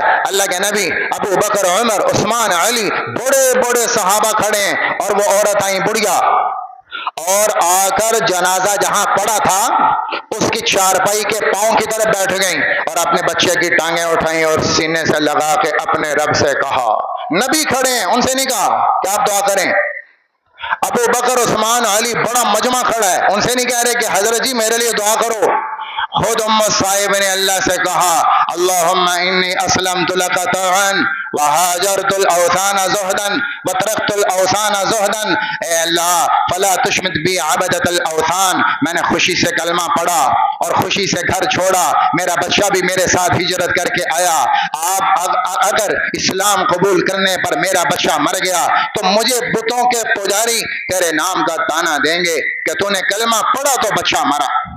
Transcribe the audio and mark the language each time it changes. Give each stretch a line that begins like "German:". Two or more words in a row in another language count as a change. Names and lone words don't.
Urdu: اللہ کے نبی، ابو بکر، عمر، عثمان، علی، بڑے بڑے صحابہ کھڑے ہیں، اور وہ عورت آئی بڑھیا، اور آ کر جنازہ جہاں پڑا تھا اس کی چارپائی کے پاؤں کی طرف بیٹھ گئیں، اور اپنے بچے کی ٹانگیں اٹھائیں اور سینے سے لگا کے اپنے رب سے کہا۔ نبی کھڑے ہیں، ان سے نہیں کہا کہ آپ دعا کریں۔ ابو بکر، عثمان، علی، بڑا مجمع کھڑا ہے، ان سے نہیں کہہ رہے کہ حضرت جی میرے لیے دعا کرو۔ خود ام صاحب نے اللہ سے کہا
Arabic: اللہم انی اسلمت لک طوعا وہاجرت الاوثان زہدا وترکت الاوثان زہدا،
Urdu: اے اللہ
Arabic: فلا تشمت بی عبدۃ الاوثان،
Urdu: میں نے خوشی سے کلمہ پڑھا اور خوشی سے گھر چھوڑا، میرا بچہ بھی میرے ساتھ ہجرت کر کے آیا، آپ اگر اسلام قبول کرنے پر میرا بچہ مر گیا تو مجھے بتوں کے پجاری تیرے نام کا تانا دیں گے کہ تو نے کلمہ پڑھا تو بچہ مرا۔